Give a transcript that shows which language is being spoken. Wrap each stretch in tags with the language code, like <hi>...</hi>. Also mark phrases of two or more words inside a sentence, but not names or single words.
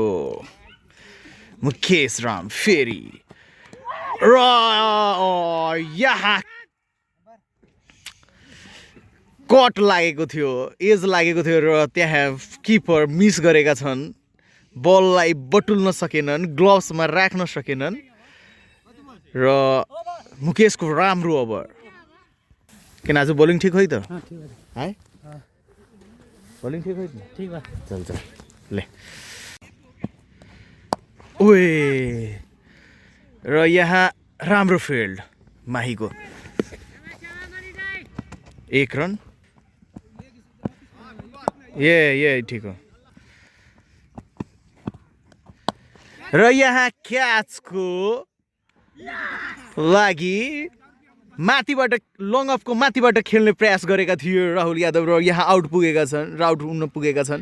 <ne>मुकेश राम फेरि र यहाँ कट लागेको थियो, एज लागेको थियो र त्यहाँ किपर मिस गरेका छन्। बललाई बटुल्न सकेनन्, ग्लोभ्समा राख्न सकेनन् र मुकेशको राम्रो ओभर। किन आज बोलिङ ठिक हो त है? बोलिङ ठिक हो त?</ne> <bho>ठीक बा। चल चल ले।</bho> <ne>ओए र यहाँ राम्रो फिल्ड माहीको 1 रन। ये ठिक हो। र यहाँ क्याचको लागि माथिबाट लङ अफको माथिबाट खेल्ने प्रयास गरेका थिए राहुल यादव र यहाँ आउट पुगेका छन्, आउट हुन पुगेका छन्।</ne>